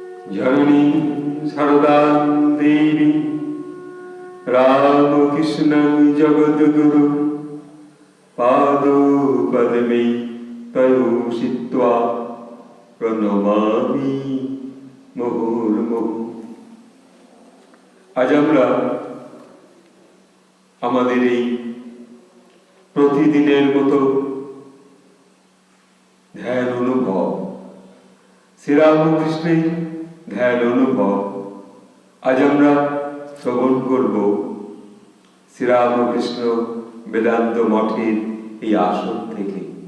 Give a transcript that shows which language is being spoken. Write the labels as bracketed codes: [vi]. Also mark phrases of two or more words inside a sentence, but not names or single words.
[sa] जननी सरदां देवी रामकृष्ण जगद्गुरु पादपद्मे तयोषित्वा प्रणमामि मुहुर्मुहुः। [bn] আজ আমরা আমাদের এই প্রতিদিনের মতো ধ্যান অনুভব, শ্রীরামকৃষ্ণের ধ্যান অনুভব আজ আমরা শ্রবণ করব শ্রীরামকৃষ্ণ বেদান্ত মঠের এই আসন থেকে।